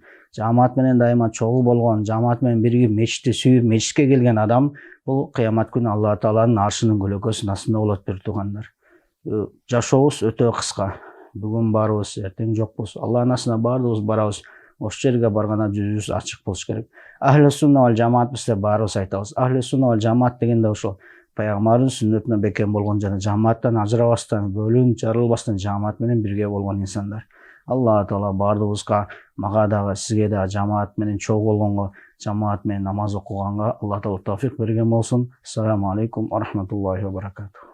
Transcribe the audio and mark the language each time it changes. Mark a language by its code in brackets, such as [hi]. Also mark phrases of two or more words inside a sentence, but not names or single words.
[ky] Жамаат менен дайыма чогуу болгон, жамаат менен биригип мечитти сүйүп, мечитке келген адам бул кыямат күнү Алла Тааланын аршынын көлөкөсүнүн астында болот бир туугандар. Жашообуз өтө кыска. Бүгүн барбыз, эртең жокпуз. Алланын астына баардыгыбыз барабыз. Ошол жерге барганда жүзүбүз ачык болуш керек. [ar] أهل السنة [ky] вал жамаатбыз деп баарыбыз айтабыз. [ar] أهل السنة والجماعة [ky] дегенде ошол пайгамбардын сүннөтүнө бекем болгон жана жамааттан ажырабастан, бөлүнүп жарылбастан жамаат менен бирге болгон инсандар. Алла Таала баардыгыбызга, мага дагы, сизге дагы жамаат менен чогуу болгонго, жамаат менен намаз окуганга Алла Таала тауфик берген болсун. [ar] السلام عليكم ورحمة الله وبركاته.